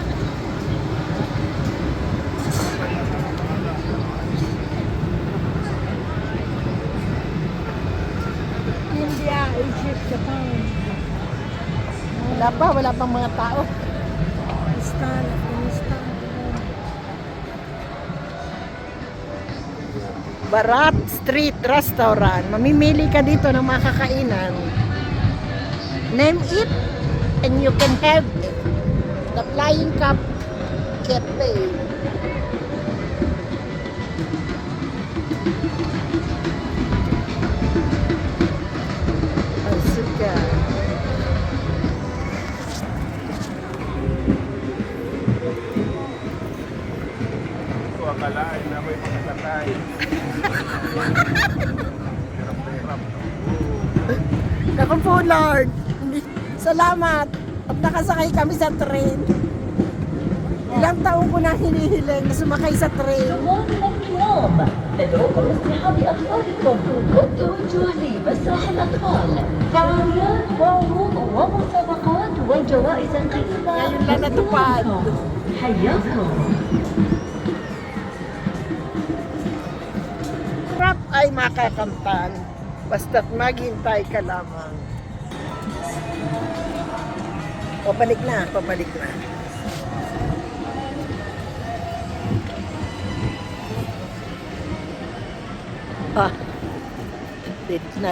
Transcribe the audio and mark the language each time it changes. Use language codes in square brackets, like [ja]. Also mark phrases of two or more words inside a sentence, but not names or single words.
[tl] India, Egypt, Japan, Wala pang mga tao. Pakistan, Afghanistan. Barat Street Restaurant. Mamimili ka dito ng mga kakainan. [en] Name it and you can have it. [tl] The Flying Cup Cafe. Ang suka. Ito akalain na may makasakay. Hirap na hirap. Naku po, Lord. Salamat. At nakasakay kami sa train. Ilang taon ko na hinihiling na sumakay sa train. [ar] اليوم ندعوكم لاصطحاب أطفالكم والتوجه لمسرح الأطفال فعاليات وعروض ومسابقات وجوائز قيمة [tl] Ngayon lang natupad. [ar] حياكم [tl] Rap ay makakamtan. Basta't maghintay ka lamang. Pabalik na. Ah, dito na.